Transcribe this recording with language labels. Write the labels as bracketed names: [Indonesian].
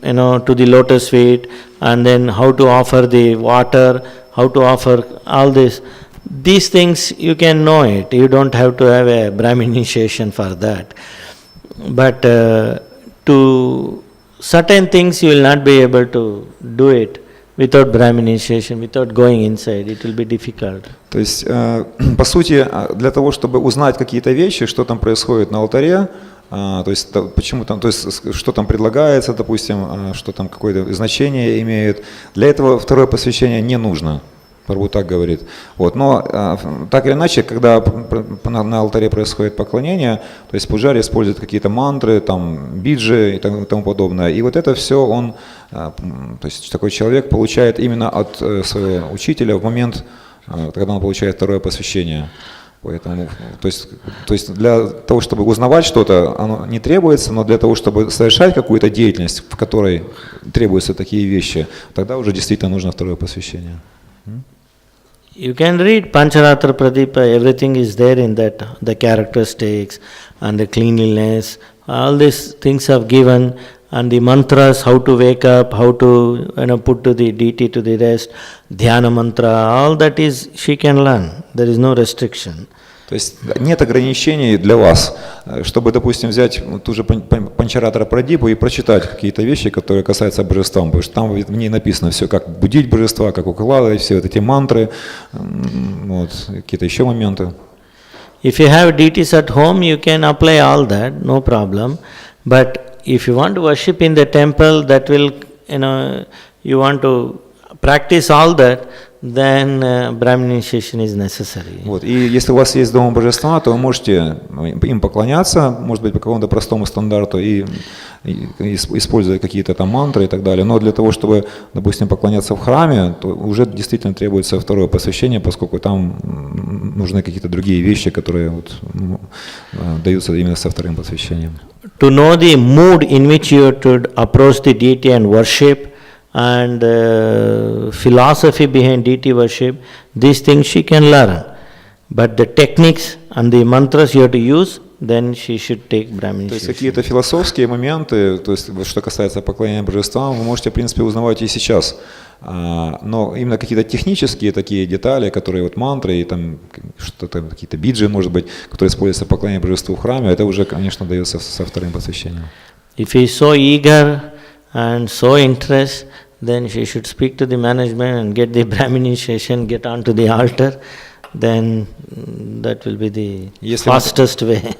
[English] to the lotus feet, and then how to offer the water, how to offer all this. These things you can know it. You don't have to have a Brahmin initiation for that. But to certain things you will not be able to do it without Brahmin initiation, without going inside. It will be difficult. [Russian] То есть, по сути, для того, чтобы узнать какие-то вещи, что там происходит на алтаре, то есть почему там, то есть что там предлагается, допустим, что там какое-то значение имеет, для этого второе посвящение не нужно. Прабху так говорит. Вот. Но так или иначе, когда на алтаре происходит поклонение, то есть пуджари использует какие-то мантры, там, биджи и тому подобное. И вот это все он, то есть такой человек получает именно от своего учителя в момент, когда он получает второе посвящение. Поэтому, то есть для того, чтобы узнавать что-то, оно не требуется, но для того, чтобы совершать какую-то деятельность, в которой требуются такие вещи, тогда уже действительно нужно второе посвящение. [English] You can read Pancharatra Pradipa, everything is there in that, the characteristics and the cleanliness, all these things are given, and the mantras, how to wake up, how to put to the deity to the rest, dhyana mantra, all that is she can learn, there is no restriction. [Russian] То есть нет ограничений для вас, чтобы, допустим, взять ту же Панчаратра Прадипу и прочитать какие-то вещи, которые касаются божества, потому что там в ней написано все, как будить божества, как укладывать, все вот эти мантры, вот, какие-то еще моменты. [English] If you have deities at home, you can apply all that, no problem. But if you want to worship in the temple, that will, you want to practice all that, then Brahmin initiation is necessary. [Russian] Вот. И если у вас есть дома божества, то вы можете им поклоняться, может быть, по какому-то простому стандарту, и используя какие-то там мантры и так далее. Но для того, чтобы, допустим, поклоняться в храме, то уже действительно требуется второе посвящение, поскольку там нужны какие-то другие вещи, которые вот, даются именно со вторым посвящением. [English] To know the mood in which you should approach the deity and worship, and philosophy behind deity worship, these things she can learn. But the techniques and the mantras you have to use, then she should take Brahmin. [Russian] То есть какие-то философские моменты, то есть что касается поклонения божествам, вы можете, в принципе, узнавать и сейчас. Но именно какие-то технические такие детали, которые вот мантры и там что-то, какие-то биджи, может быть, которые используются в поклонении божеству в храме, это уже, конечно, дается со вторым посвящением. [English] If he is so eager and so interested, then she should speak to the management and get the Brahmin initiation, get onto the altar, then that will be the fastest way.